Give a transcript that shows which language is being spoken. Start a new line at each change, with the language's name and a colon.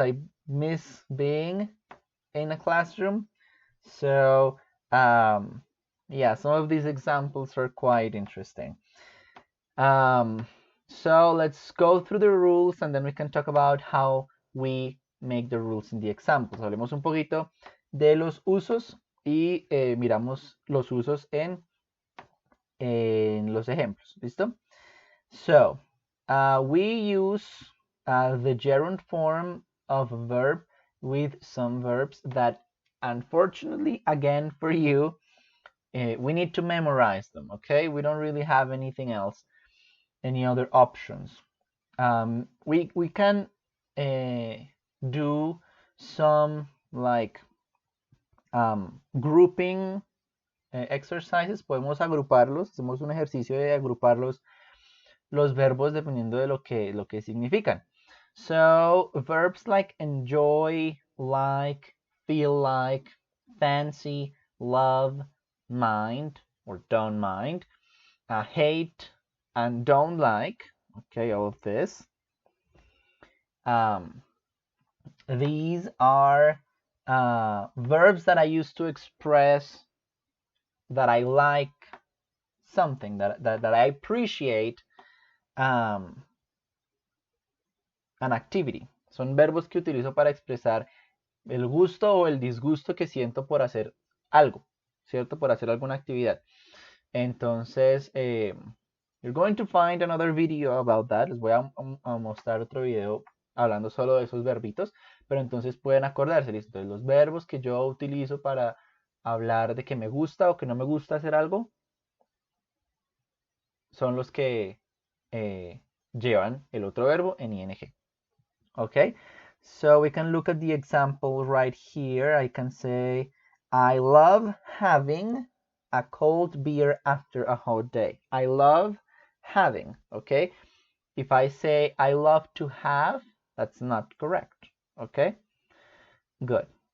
English: I miss being in a classroom. So, yeah, some of these examples are quite interesting. So let's go through the rules and then we can talk about how we make the rules in the examples.
Spanish: Hablemos un poquito de los usos y miramos los usos en los ejemplos. ¿Listo?
English: So, we use the gerund form of a verb with some verbs that, unfortunately, again, for you, we need to memorize them, okay? We don't really have anything else, any other options. We can do some like grouping exercises.
Spanish: Podemos agruparlos, hacemos un ejercicio de agrupar los verbos dependiendo de lo que significan.
English: So verbs like enjoy, like, feel like, fancy, love, mind or don't mind, hate and don't like, okay, all of this. These are verbs that I use to express that I like something, that I appreciate an activity.
Spanish: Son verbos que utilizo para expresar el gusto o el disgusto que siento por hacer algo, ¿cierto? Por hacer alguna actividad.
English: Entonces, you're going to find another video about that.
Spanish: Les voy a mostrar otro video hablando solo de esos verbitos, pero entonces pueden acordarse, ¿listo? De los verbos que yo utilizo para hablar de que me gusta o que no me gusta hacer algo, son los que llevan el otro verbo en ing.
English: Okay, so we can look at the example right here. I can say, I love having a cold beer after a hot day. I love having, okay? If I say I love to have, that's not correct, okay? Good.